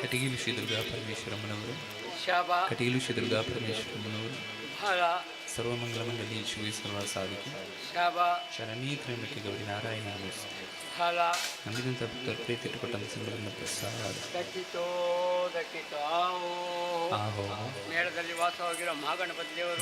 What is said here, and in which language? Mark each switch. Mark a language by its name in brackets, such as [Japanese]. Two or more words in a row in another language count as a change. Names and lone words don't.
[Kannada] ಕಟೀಲು ಶ್ರೀ ದುರ್ಗಾ ಪರಮೇಶ್ವರಮ್ಮನವರು ಶಾಬಾ ಕಟೀಲು ಶ್ರೀ ದುರ್ಗಾ ಪರಮೇಶ್ವರಮ್ಮನವರು ಬಹಳ [Sanskrit] ಸರ್ವಮಂಗಲಮಂಗಲಿ ಶಿವಿ ಸರ್ವ ಸಾಧಿಕೆ [Kannada] ಶಾಬಾ [Sanskrit] ಶರಣೀ ತ್ರ್ಯಂಬಕೆ ಗೌರಿ ನಾರಾಯಣ [Kannada] ಬಹಳ ನಂಬಿದಂಥ ಭಕ್ತರು ಪ್ರೀತಿಟ್ಟುಕೊಟ್ಟಂಥ ಸಂದರ್ಭದ ಪ್ರಸಾದ ದಕ್ಕಿತೋ ದಕ್ಕಿತೋ ಆಹೋ ಮೇಳದಲ್ಲಿ ವಾಸವಾಗಿರೋ ಮಹಾಗಣಪತಿ ದೇವರು